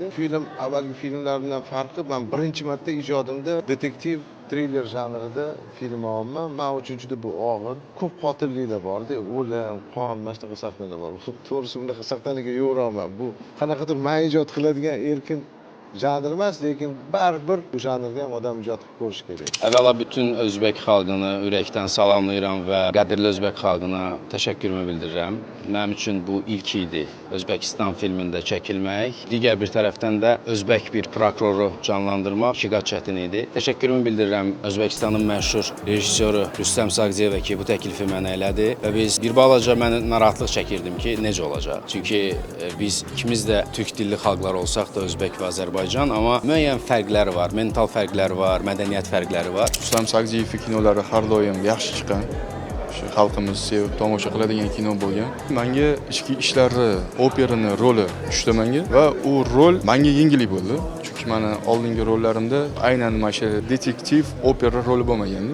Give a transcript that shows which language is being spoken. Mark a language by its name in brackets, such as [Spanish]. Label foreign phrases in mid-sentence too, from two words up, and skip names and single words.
[Uzbek] Film avvalgi filmlar bilan farqi, men birinchi marta ijodimda detektiv triller janrida film olman. Men uchun juda bu og'ir, ko'p qotilliklar bor-da, o'lim, qon, mana shunaqa sahnalar bor. To'g'risi bunaqa sahnlarga yo'raman. Bu qanaqadir men ijod qiladigan erkin janr emas, lekin baribir bu janrda ham odam ijod qilib ko'rish kerak. [Azerbaijani] Əvvəla bütün Özbək xalqını ürəkdən salamlayıram və qədərli Özbək xalqına təşəkkürümü bildirirəm. Mənim üçün bu ilk idi Özbəkistan filmində çəkilmək. Digər bir tərəfdən də Özbək bir prokuroru canlandırmaq ikiqat çətin idi. Təşəkkürümü bildirirəm Özbəkistanın məşhur rejissoru Rustam Sagdiyevə ki, bu təklifi mənə elədi və biz bir balaca mən narahatlıq çəkirdim ki, necə olacaq? Çünki biz ikimiz də türk dilli xalqlar olsaq da Özbək və Azərbaycan, amma müəyyən fərqləri var, mental fərqləri var, mədəniyyət fərqləri var. [Uzbek] Rustam Sagdiyev kinolari har doim yaxshi chiqqan. Shu xalqimiz sevib tomosha qiladigan kino bo'lgan. Menga ichki ishlarni, operani roli tushdi menga va u rol menga yengillik bo'ldi. Chunki meni oldingi rollarimda aynan mana shu detektiv opera roli bo'lmagandi.